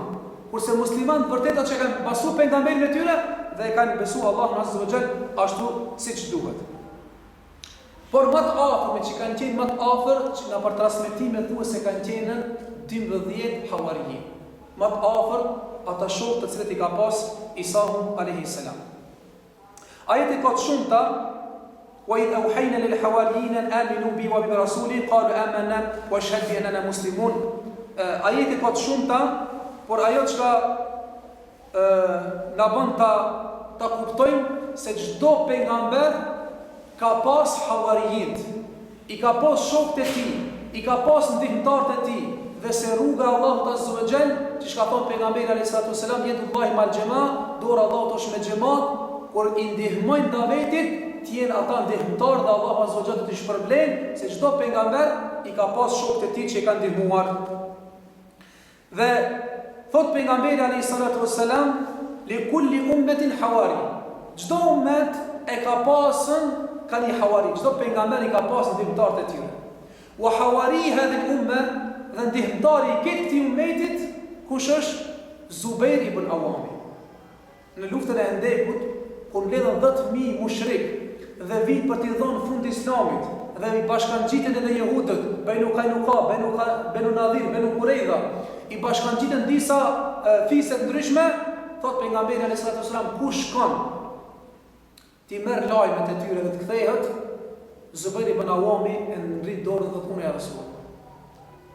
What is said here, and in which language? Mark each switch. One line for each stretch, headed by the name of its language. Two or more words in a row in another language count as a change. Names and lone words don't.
Albanian: Kurse musliman vërtet ato që kanë pasu pejgamberin e tyre dhe e kanë besuar Allahun
Arabic: عز وجل
Albanian: ashtu siç duhet. Por më të afër, që kanë qenë më të afër, që nga për transmetime thuhet se kanë qenë 12 hawariyin. Më të afër ata shokë të cilët i ka pas Isaun
Arabic: عليه السلام.
Albanian: Ajeti ka të shumta:
Arabic: وإذ أوحينا إلى الحواريين أن آمنوا بي وبرسولي قالوا آمنا واشهد بأننا مسلمون.
Albanian: Ajeti ka të shumta, por ajo çka na bën ta kuptojmë se çdo pejgamber ka pas hawariyin, i ka pas shokët e tij, i ka pas ndihmëtarët e tij, dhe se rruga e Allahut
Arabic: عز وجل,
Albanian: që shka thonë pejgamberi
Arabic: عليه الصلاة والسلام, يد الله مع الجماعة,
Albanian: dora Allahut është me xhamat, kur i ndihmojnë davetit, të jenë ata ndihmëtar dhe Allahu
Arabic: عز وجل
Albanian: të shpërblen, se çdo pejgamber i ka pas shokët e tij që i kanë ndihmuar. Dhe thot pejgamberi
Arabic: عليه الصلاة والسلام لكل أمة حواري.
Albanian: Çdo ummet e ka pasën ka një hawari, çdo pejgamber i ka pasën ndihmëtarët e tij.
Arabic: وحواري هذه الأمة,
Albanian: dhe ndihmëtari i këtij ummetit kush është? Zubair ibn Awami. Në luftën e Hendekut, kur mbledhën 10.000 mushrik dhe vit për t'i dhënë fund Islamit, dhe i bashkangjiten edhe jehudët, Banu Qaynuqa, Banu Nadhir, Banu Qurayza, i bashkangjiten disa fise të ndryshme, thot pejgamberi
Arabic: عليه الصلاة والسلام,
Albanian: kush shkon ti merr lajmet e tyre dhe të kthehet, Zubair ibn Awami e ngrit dorën dhe thonë
Arabic: يا رسول الله.